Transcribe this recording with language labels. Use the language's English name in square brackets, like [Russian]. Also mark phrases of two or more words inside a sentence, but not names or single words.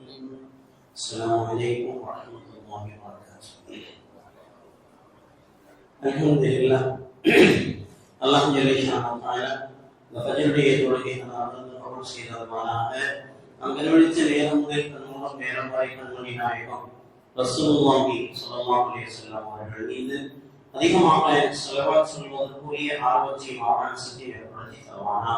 [Arabic] السلام عليكم ورحمة الله وبركاته. الحمد لله. الله جل وعلا [Tamil] ஃபஜ்ருடைய தொழுகையை நாம் கபூல் செய்ததற்காக அங்கனொழிச்ச நேரம் முதல் கண்மூலம் நேரம் வரை கண்மணி நாயகம் [Arabic] رسول الله صلى الله عليه وسلم [Tamil] அவர்கள் மீது அதிகமாக ஸலவாத் சொல்வதற்குரிய ஆர்வத்தையும் ஆவணத்தையும் ஏற்படுத்தி தருவானாக.